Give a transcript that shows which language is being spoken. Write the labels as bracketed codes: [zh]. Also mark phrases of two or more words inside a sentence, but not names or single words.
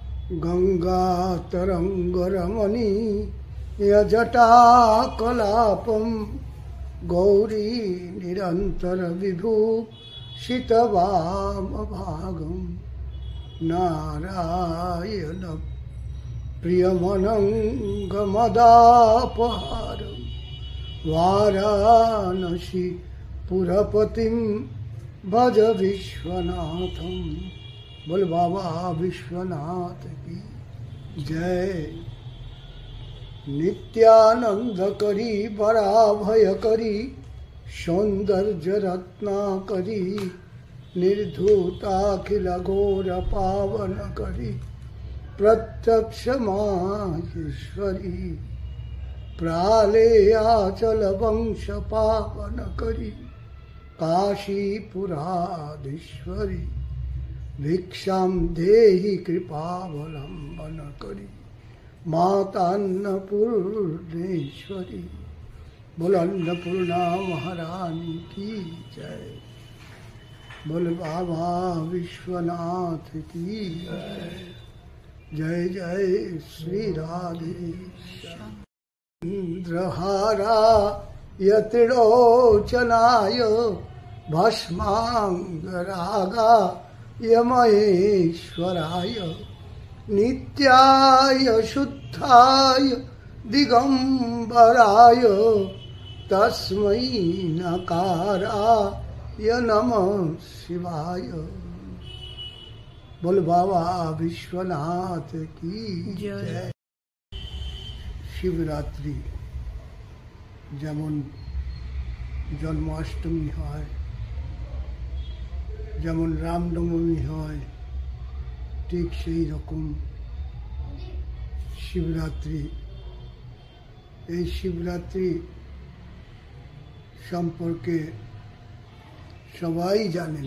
[sa] गङ्गातरङ्गरमणीयजटाकलापं गौरी निरन्तरविभूषितवामभागं नारायण प्रियमनङ्गमदापहारं वाराणसी पुरपतिं भज विश्वनाथं। [hi] बोल बाबा विश्वनाथ की जय। [sa] नित्यानंद करी बराभय करी सौंदर्य रत्नाकरी निर्धूताखिल घोर पावन करी प्रत्यक्ष माहेश्वरी प्रालेयाचल वंश पावन करी काशीपुराधीश्वरी भिक्षां देहि कृपावलंबन करी माता अन्नपूर्णेश्वरी। [hi] बोल अन्नपूर्णा महारानी की जय। बोल बाबा विश्वनाथ की जय। जय जय श्री राधे। [sa] इंद्रहारा यतिरोचनाय भस्मांगरागा यमहेश्वराय नित्याय शुद्धाय दिगंबराय तस्मै नकाराय नमः शिवाय। [hi] बोल बाबा विश्वनाथ की जय। [bn] शिवरात्रि যেমন জন্মাষ্টমী হয়, যেমন রামনবমী হয়, ঠিক সেই রকম শিবরাত্রি। এই শিবরাত্রি সম্পর্কে সবাই জানেন।